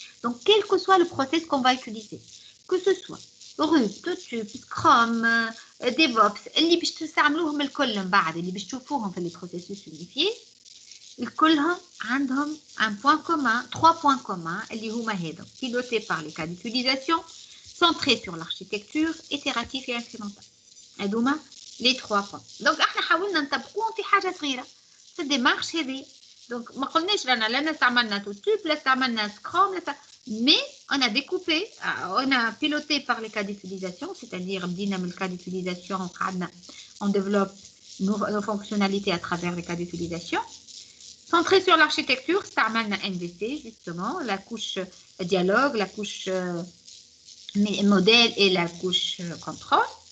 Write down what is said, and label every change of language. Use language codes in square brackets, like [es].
[fr] Donc, quel que soit le process qu'on va utiliser, que ce soit Rust, Totube, Scrum, DevOps, [ar] اللي باش تستعملوهم الكل من بعد اللي باش تشوفوهم في [fr] les processus unifiés [ar] الكلهم عندهم [fr] un point commun, 3 points communs [ar] اللي هما هذا [fr] pilotés par les cas d'utilisation, centrés sur l'architecture, itératif et incrémental. [ar] هذوما les 3 points. Donc, احنا حاولنا نطبقوهم في حاجة صغيرة في الديمارش هذه. [fr] Donc, [ar] ما قلناش لنا استعملنا توتوب لا استعملنا سكرام [fr] mais on a découpé, on a piloté par les cas d'utilisation, c'est-à-dire [ar] بدينا من [fr] cas d'utilisation on développe nos fonctionnalités à travers les cas d'utilisation. Centré sur l'architecture, استعملنا MVC justement, la couche dialogue, la couche modèle et la couche contrôle.